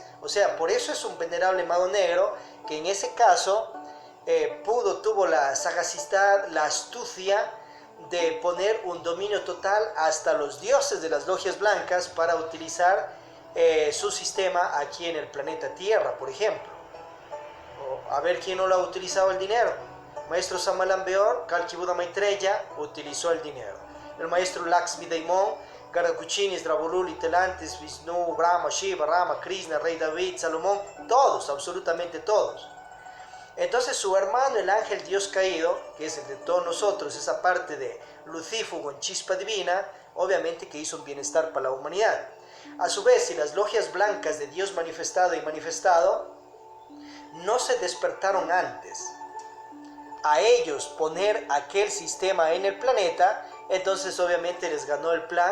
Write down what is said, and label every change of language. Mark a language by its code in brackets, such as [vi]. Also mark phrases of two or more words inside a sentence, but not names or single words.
[es] O sea, por eso es un venerable mago negro que en ese caso tuvo la sagacidad, la astucia de poner un dominio total hasta los dioses de las logias blancas para utilizar su sistema aquí en el planeta Tierra, por ejemplo. A ver quién no lo ha utilizado el dinero. Maestro Samalambeor, Kalki Buda Maitreya, utilizó el dinero. El maestro Laxmi Daimon, Garakuchinis, Drabolul, Telantes, Vishnu, Brahma, Shiva, Rama, Krishna, Rey David, Salomón, todos, absolutamente todos. Entonces su hermano, el ángel Dios caído, que es el de todos nosotros, esa parte de Lucífugo en chispa divina, obviamente que hizo un bienestar para la humanidad. A su vez, si las logias blancas de Dios manifestado y manifestado no se despertaron antes a ellos poner aquel sistema en el planeta, entonces obviamente les ganó el plan.